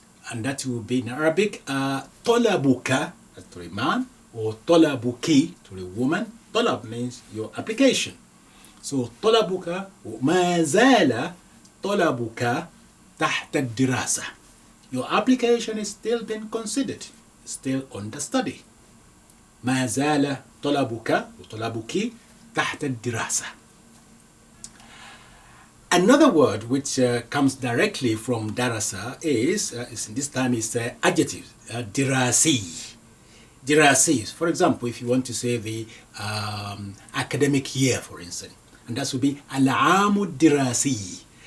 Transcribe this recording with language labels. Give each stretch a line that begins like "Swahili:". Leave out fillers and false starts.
English: And that will be in Arabic, طلبك, to a man, or طلبك, to a woman. طلب means your application.
Arabic: So طلبك ما زال طلبك تحت الدراسة.
English: Your application is still being considered, still under study.
Arabic: ما زال طلبك وطلبك تحت الدراسة.
English: Another word which comes directly from darasa is this time is adjective, dirasi. Dirasi. For example, if you want to say the academic year, for instance, and that would be al-aamu dirasi.